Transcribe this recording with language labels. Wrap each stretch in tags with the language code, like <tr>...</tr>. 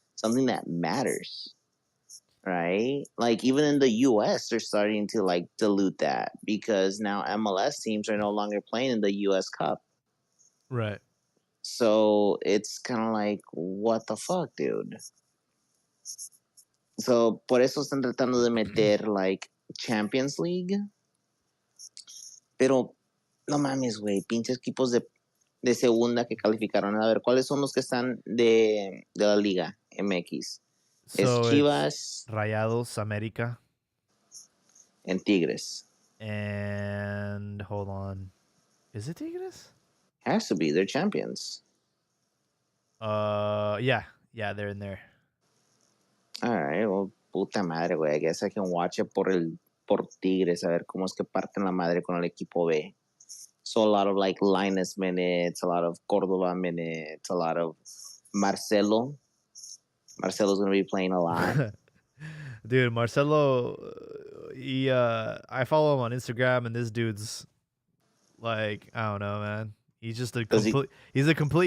<en>Something that matters. Right? Like even in the US, they're starting to like dilute that because now MLS teams are no longer playing in the US Cup. Right. So it's kind of like, what the fuck, dude?</en> <es>So por eso están tratando de meter like Champions League. Pero no mames, güey, pinches equipos de segunda que calificaron. A ver, ¿cuáles son los que están de la Liga MX?</es> <en>So</en> <es>es Chivas, Rayados, América,</es> <en>and Tigres. And hold on. Is it Tigres? Has to be. They're champions. Yeah, they're in there. All right, well,</en> <es>puta madre, güey.</es> <en>I guess I can watch it</en> <es>por Tigres, a ver cómo es que parten la madre con el equipo B.</es> <en>So a lot of like Linus minutes, a lot of Cordova minutes, a lot of Marcelo. Marcelo's gonna be playing a lot. Dude, Marcelo, I follow him on Instagram, and this dude's like, I don't know, man. He's just a complete. He's a complete.</en>